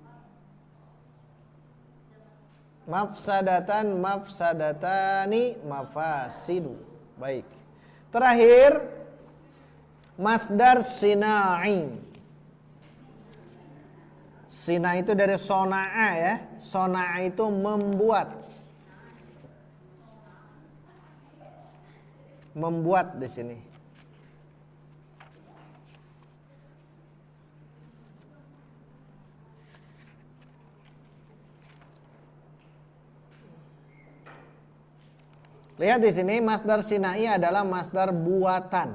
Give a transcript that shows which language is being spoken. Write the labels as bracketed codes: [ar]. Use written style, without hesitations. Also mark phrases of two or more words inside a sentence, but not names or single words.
[ar] مفسدةً، مفسدتانِ، مفاسدُ. [id] Baik. Terakhir [ar] مصدر صناعي. [id] Sina itu dari sona'a ya. Sona'a itu membuat. Membuat di sini. Lihat di sini [ar] مصدر صناعي [id] adalah masdar buatan.